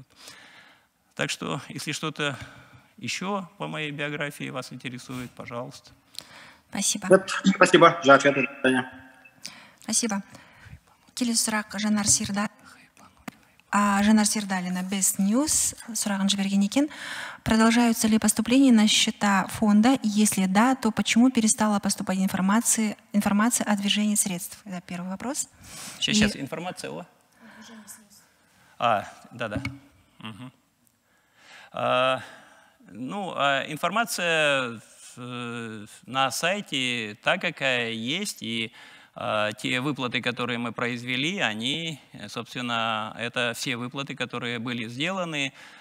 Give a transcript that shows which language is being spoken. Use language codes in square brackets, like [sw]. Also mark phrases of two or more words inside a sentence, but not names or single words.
[ru] Так что, если что-то еще по моей биографии вас интересует, пожалуйста. Спасибо. Спасибо за ответ. Спасибо. [kk] Келесі сұрақ Жанар Сердалина, Best News, сұрағын жіберген екен. [ru] Продолжаются ли поступления на счета фонда? Если да, то почему перестала поступать информация о движении средств? Это первый вопрос. Сейчас информация о... Да-да. Угу. Информация на сайте та, какая есть, и те выплаты, которые мы произвели, они, собственно, это все выплаты, которые были сделаны.